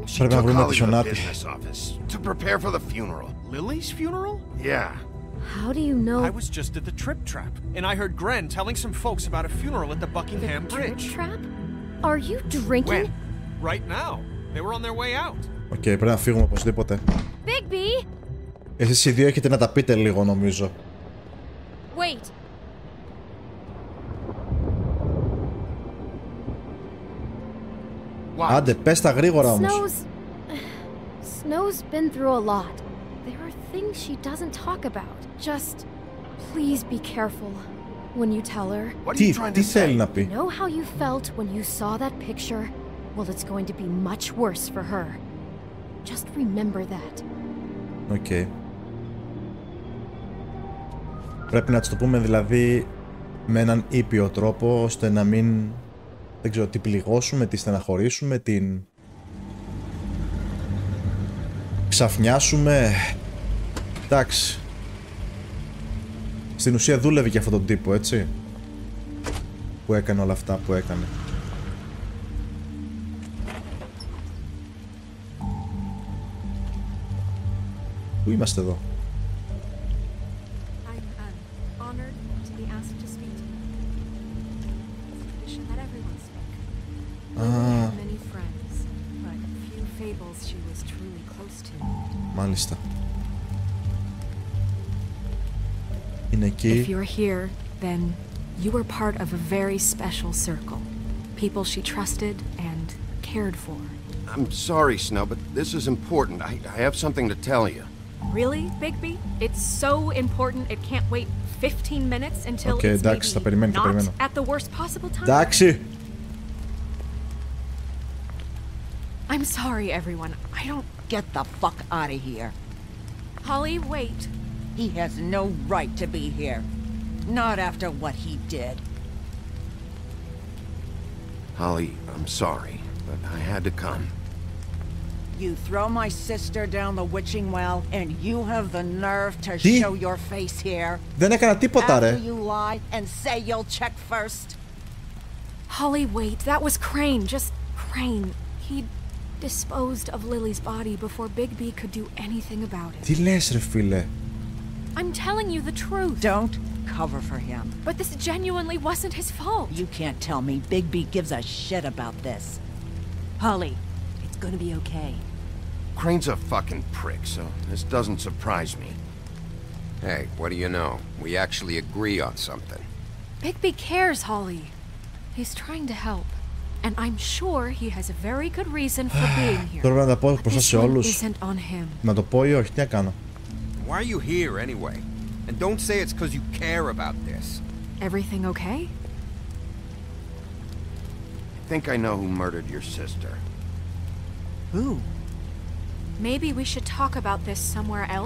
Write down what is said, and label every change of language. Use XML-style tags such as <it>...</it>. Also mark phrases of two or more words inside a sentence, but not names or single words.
<en>She took Holly to the business office to prepare for the funeral. Lily's funeral? Yeah. How do you know? I was just at the Trip Trap, and I heard Gren telling some folks about a funeral at the Buckingham Bridge. Trip Trap? Are you drinking? When? Right now. They were on their way out.</en> <el>Οκ, πρέπει να φύγουμε οπωσδήποτε. Bigby! Εσείς οι δύο έχετε να τα πείτε λίγο, νομίζω.</el> <en>Wait. What?</en> <el>Άντε, πες τα γρήγορα όμως.</el> <en>Snow's been through a lot. There are things she doesn't talk about. Just please be careful when you tell her. What are you trying to</en> <el>Τι θέλει</el> <en>say?</en> <el>να πει?</el> <en>Know how you felt when you saw that picture? Well, it's going to be much worse for her. Just remember that.</en> <el>Οκ. Πρέπει να της το πούμε δηλαδή με έναν ήπιο τρόπο, ώστε να μην, δεν ξέρω, την πληγώσουμε, τη στεναχωρήσουμε, την ξαφνιάσουμε. Εντάξει. Στην ουσία δούλευε και αυτόν τον τύπο, έτσι, που έκανε όλα αυτά που έκανε. Πού είμαστε εδώ?</el> <en>I'm honored to be asked to speak to you. It's a tradition that everyone spoke. Lily had many friends, but few Fables she was truly close to.</en> <el>Μάλιστα. Είναι εκεί.</el> <en>If you're here, then you were part of a very special circle. People she trusted and cared for. I'm sorry, Snow, but this is important. I have something to tell you. Really, Bigby? It's so important it can't wait 15 minutes until Okay, it's</en> <el>εντάξει, θα</el> <en>maybe</en> <el>περιμένω, θα</el> <en>not</en> <el>περιμένω.</el> <en>at the worst possible time.</en> <el>Εντάξει.</el> <en>I'm sorry, everyone. I don't... Get the fuck out of here. Holly, wait. He has no right to be here. Not after what he did. Holly, I'm sorry, but I had to come. You throw my sister down the witching well, and you have the nerve to</en> <el>Τι?</el> <en>show your face here.</en> <el>Δεν έκανα τίποτα, ρε.</el> <en>After you lie and say you'll check first. Holly, wait. That was Crane. Just Crane. He disposed of Lily's body before Bigby could do anything about it.</en> <el>Τι λες, ρε φίλε?</el> <en>I'm telling you the truth. Don't cover for him. But this genuinely wasn't his fault. You can't tell me Bigby gives a shit about this. Holly, it's gonna be okay. Crane's a fucking prick, so this doesn't surprise me. Hey, what do you know? We actually agree on something. Bigby cares, Holly. He's trying to help. And I'm sure he has a very good reason for being here.</en> <el>Τώρα να τα πω μπροστά σε όλους.</el> <en>Isn't on him.</en> <el>Να το πω ή όχι, τι να κάνω.</el> <en>Why are you here anyway? And don't say it's because you care about this. Everything okay? I think I know who murdered your sister. Who? Maybe we should talk about this somewhere else?</en>